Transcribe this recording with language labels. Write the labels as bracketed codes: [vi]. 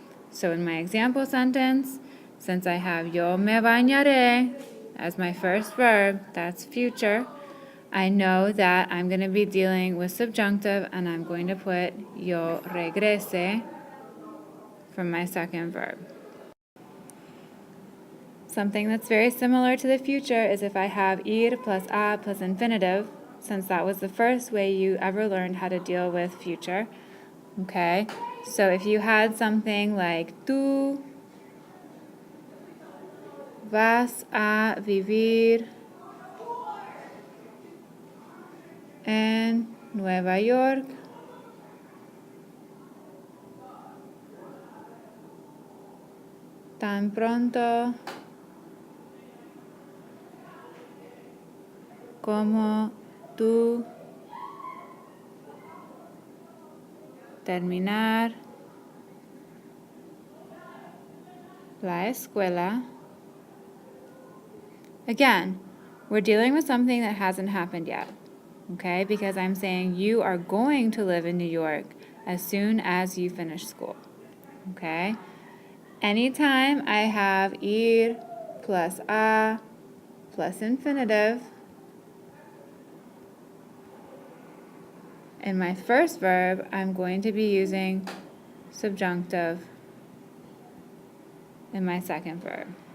[en] So in my example sentence, since I have [es] yo me bañaré [en] as my first verb, that's future, I know that I'm going to be dealing with subjunctive, and I'm going to put [es] yo regrese [en] from my second verb. Something that's very similar to the future is if I have ir plus a plus infinitive, since that was the first way you ever learned how to deal with future. Okay, so if you had something like [es] tú vas a vivir en Nueva York tan pronto como tú terminar la escuela. [en] Again, we're dealing with something that hasn't happened yet, okay? Because I'm saying you are going to live in New York as soon as you finish school, okay? Anytime I have ir plus a plus infinitive in my first verb, I'm going to be using subjunctive in my second verb.